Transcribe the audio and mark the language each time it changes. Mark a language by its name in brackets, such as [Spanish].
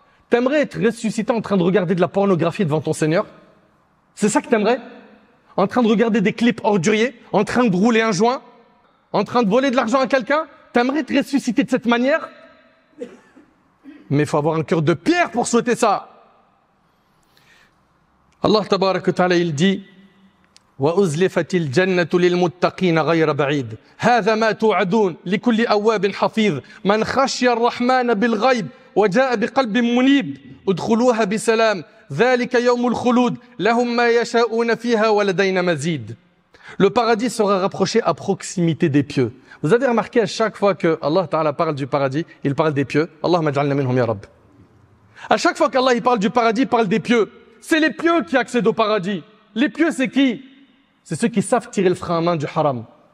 [French] T'aimerais être ressuscité en train de regarder de la pornographie devant ton Seigneur? C'est ça que t'aimerais? En train de regarder des clips orduriers, en train de rouler un joint, en train de voler de l'argent à quelqu'un? T'aimerais être ressuscité de cette manière? Mais il faut avoir un cœur de pierre pour souhaiter ça. [Arabic] Allah tabaraka wa ta'ala, [French] il dit, [Arabic] وأزلفت الجنة للمتقين غير بعيد هذا ما توعدون لكل أواب حفيظ من خشي الرحمن بالغيب وجاء بقلب منيب ادخلوها بسلام ذلك يوم الخلود لهم ما يشاءون فيها ولدينا مزيد. [French] Le paradis sera rapproché à proximité des pieux. Vous avez remarqué à chaque fois que Allah Ta'ala parle du paradis, il parle des pieux. [Arabic] Allahumma ij'alna minhum ya Rabb. [French] À chaque fois qu'Allah il parle du paradis, il parle des pieux. C'est les pieux qui accèdent au paradis. Les pieux, c'est qui? C'est ceux qui savent tirer le frein à main du haram.